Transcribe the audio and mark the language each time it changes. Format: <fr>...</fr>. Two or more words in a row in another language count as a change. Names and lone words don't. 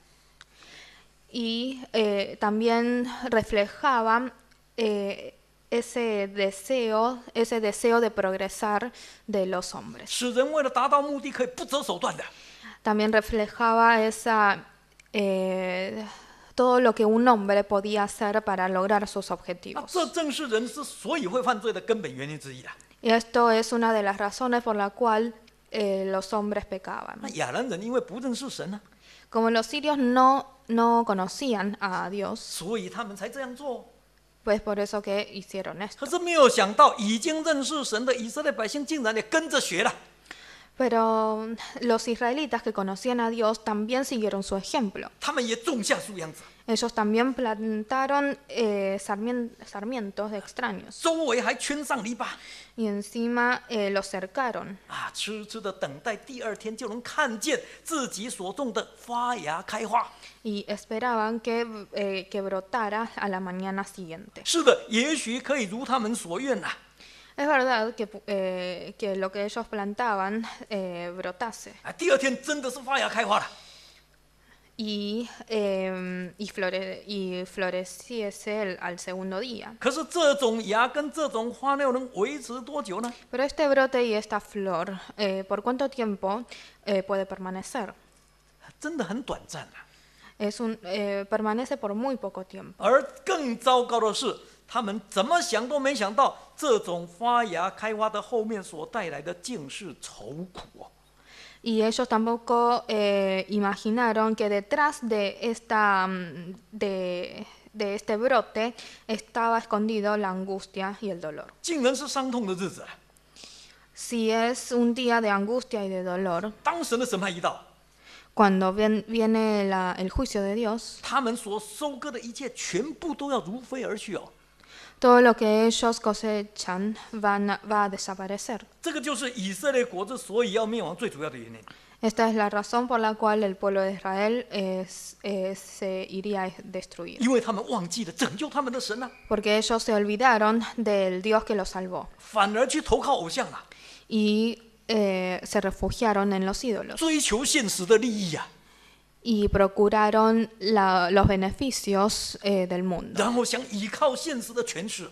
<es>Y también reflejaba ese deseo de progresar de los hombres.</es> <zh>使人为了达到目的可以不择手段的。</zh> <es>También reflejaba todo lo que un hombre podía hacer para lograr sus 那 objetivos.</es> <zh>这正是人之所以会犯罪的根本原因之一啦。</zh> <es>Y esto es una de las razones por la cual los hombres pecaban.</es> <zh>那亚兰人因为不认识神呢、</zh> <es>Como los sirios no conocían a Dios,</es> <zh>所以他们才这样做。</zh> <es>pues por eso que hicieron esto.</es> <zh>可是没有想到，已经认识神的以色列百姓竟然也跟着学了。</zh> <es>Pero los israelitas que conocían a Dios también siguieron su ejemplo.</es> <zh>他们也种下树秧子，</zh> <es>Ellos también plantaron sarmientos extraños</es> <zh>周围还圈上篱笆</zh> <es>y encima los cercaron</es> <zh>啊，痴痴的等待第二天就能看见自己所种的发芽开花。</zh> <es>y esperaban que brotara a la mañana siguiente.</es> <zh>是的，也许可以如他们所愿呐、</zh> <es>Es verdad que lo que ellos plantaban brotase</es> <zh>啊，第二天真的是发芽开花了。</zh> <es>y floreciese al segundo día.</es> <zh>可是这种芽跟这种花又能维持多久呢？</zh> <es>Pero este brote y esta flor, ¿por cuánto tiempo puede permanecer?</es> <zh>真的很短暂啊。</zh> <es>Permanece por muy poco tiempo.</es> <zh>而更糟糕的是，他们怎么想都没想到，这种发芽开花的后面所带来的竟是愁苦哦。</zh> <es>Y ellos tampoco imaginaron que detrás de este brote estaba escondido la angustia y el dolor.</es> <zh>竟然是伤痛的日子啊！</zh> <es>Si es un día de angustia y de dolor,</es> <zh>当神的审判一到，</zh> <es>cuando viene el juicio de Dios,</es> <zh>他们所收割的一切全部都要如飞而去哦。</zh> <es>todo lo que ellos cosechan va a desaparecer.</es> <zh>这个就是以色列国之所以要灭亡最主要的原因。</zh> <es>Esta es la razón por la cual el pueblo de Israel se iría a destruir.</es> <zh>因为他们忘记了拯救他们的神啊，</zh> <es>Porque ellos se olvidaron del Dios que los salvó</es> <zh>反而去投靠偶像啊，</zh> <es>y se refugiaron en los ídolos</es> <zh>追求现实的利益啊，</zh> <es>y procuraron los beneficios del mundo</es> <zh>然后想依靠现实的权势。</zh>